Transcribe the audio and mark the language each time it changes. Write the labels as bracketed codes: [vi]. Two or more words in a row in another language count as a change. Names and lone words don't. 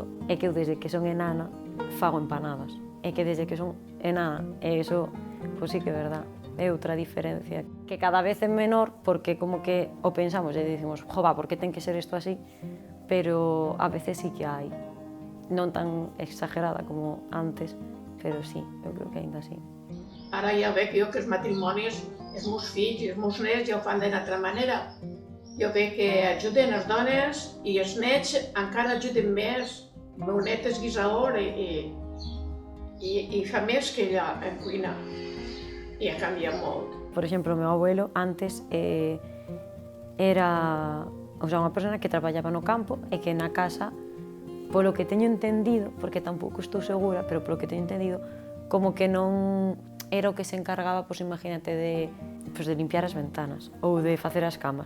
[gl] É que eu desde que son enana fago empanadas. É que desde que son enana, e iso, pois sí que é verdad. É outra diferencia, que cada vez é menor porque como que o pensamos e dicimos, jova, por que ten que ser isto así? Pero a veces sí que hai, non tan exagerada como antes, pero sí, eu creo que ainda sí. [ca] Ara ja veig jo que els matrimonis, els meus fills i els meus nets ja ho fan d'una altra manera. Jo veig que ajuden les dones i els nets encara ajuden més. El meu net és guisador i fa més que ella en cuina. I ha canviat molt. [gl] Por exemplo, o meu abuelo antes era unha persona que traballaba no campo e que na casa, polo que teño entendido, porque tampouco estou segura, pero polo que teño entendido, como que non era o que se encargaba, pois imagínate, de pois de limpiar as ventanas ou de facer as camas.